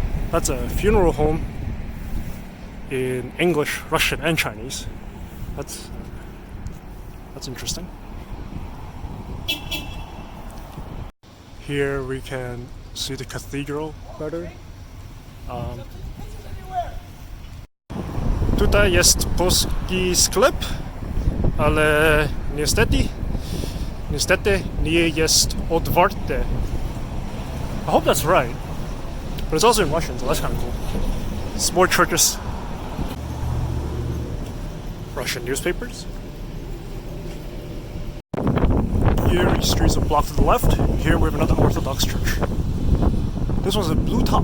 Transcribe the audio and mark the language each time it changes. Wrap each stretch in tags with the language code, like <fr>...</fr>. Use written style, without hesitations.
<en>That's a funeral home in English, Russian, and Chinese. That's interesting. Here we can see the cathedral better.</en> <pl>Tutaj jest polski sklep, ale niestety nie jest otwarte.</pl> <en>I hope that's right, but it's also in Russian, so that's kind of cool. It's more churches. Russian newspapers. Geary street's a block to the left. Here we have another Orthodox church. This one's a blue top.</en>